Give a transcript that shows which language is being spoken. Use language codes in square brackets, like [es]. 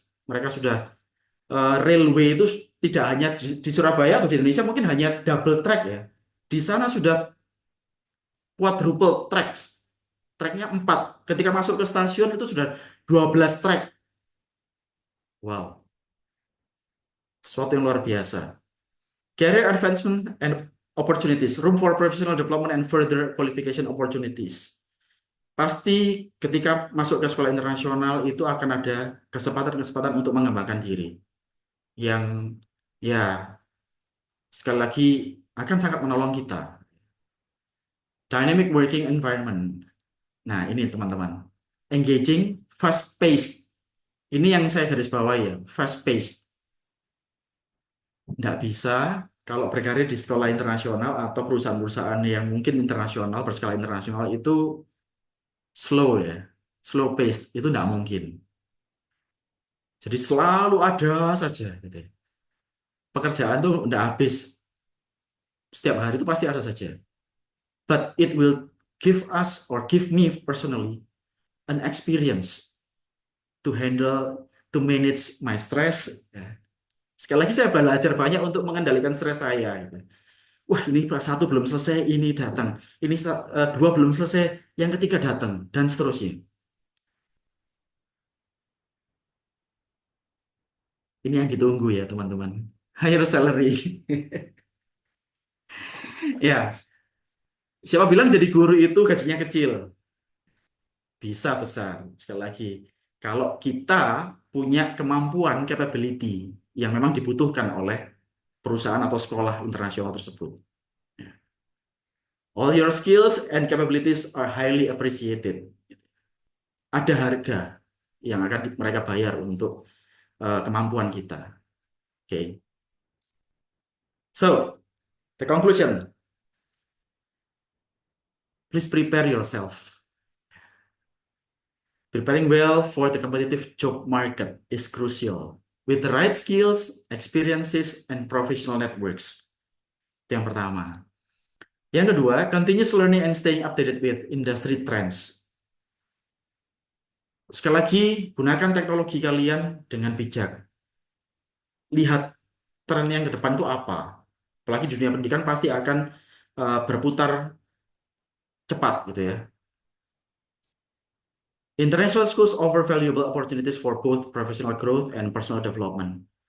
[id] Mereka sudah railway itu tidak hanya di Surabaya atau di Indonesia mungkin hanya double track ya. Di sana sudah quadruple tracks. Tracknya 4. Ketika masuk ke stasiun itu sudah 12 track. Wow, sesuatu yang luar biasa. [en] Career advancement and opportunities, room for professional development and further qualification opportunities. [id] Pasti ketika masuk ke sekolah internasional itu akan ada kesempatan-kesempatan untuk mengembangkan diri. Yang ya sekali lagi akan sangat menolong kita. [en] Dynamic working environment. [id] Nah, ini teman-teman. [en] Engaging, fast-paced. [id] Ini yang saya garis bawahi ya, fast-paced. Nggak bisa kalau berkarir di sekolah internasional atau perusahaan-perusahaan yang mungkin internasional, berskala internasional itu slow ya, slow paced, itu nggak mungkin. Jadi selalu ada saja gitu ya. Pekerjaan tuh nggak habis, setiap hari itu pasti ada saja. [en] But it will give us or give me personally an experience to handle, to manage my stress. [id] Ya. Sekali lagi saya belajar banyak untuk mengendalikan stres saya. Gitu. Wah, ini satu belum selesai, ini datang. Ini dua belum selesai, yang ketiga datang, dan seterusnya. Ini yang ditunggu ya, teman-teman. [en] Higher salary. [id] Ya, siapa bilang jadi guru itu gajinya kecil? Bisa besar. Sekali lagi, kalau kita punya kemampuan, capability, yang memang dibutuhkan oleh perusahaan atau sekolah internasional tersebut. [en] All your skills and capabilities are highly appreciated. [id] Ada harga yang akan mereka bayar untuk kemampuan kita. [en] Okay. So, the conclusion. Please prepare yourself. Preparing well for the competitive job market is crucial. with the right skills, experiences, and professional networks. [id] Itu yang pertama. Yang kedua, [en] continuous learning and staying updated with industry trends. [id] Sekali lagi, gunakan teknologi kalian dengan bijak. Lihat tren yang ke depan itu apa. Apalagi di dunia pendidikan pasti akan berputar cepat gitu ya. [en] International schools offer valuable opportunities for both professional growth and personal development.